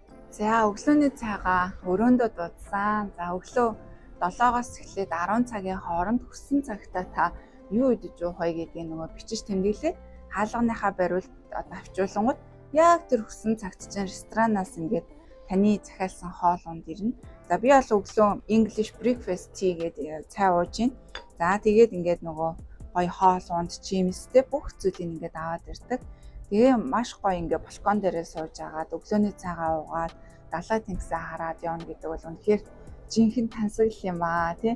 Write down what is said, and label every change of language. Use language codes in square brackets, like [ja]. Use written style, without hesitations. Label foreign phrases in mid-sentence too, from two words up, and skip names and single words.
[mn] За өглөөний цайгаа өрөөндөө дуудсан. За өглөө 7-оос эхлээд 10 цагийн хооронд хүссэн цагтаа та юу идэж уух вэ гэдгийг нөгөө бичиж тэмдэглээ. Хаалганыхаа бариулт авчуулангууд яг тэр хүссэн цагт чинь ресторанаас ингээд таны захиалсан хоол унд ирнэ. За би бол өглөө [en] English breakfast tea [mn] гэдэг цай ууж байна. За тэгээд ингээд нөгөө гоё хоол унд чимстэй бүх зүйлийг ингээд аваад ирдэг. Тэгээ маш гоё ингээ балкон дээрээ сууж агаад өглөөний цайгаа уугаад далай тэнгисээ хараад явна гэдэг бол үнэхээр жинхэнэ тансагл юм аа тий.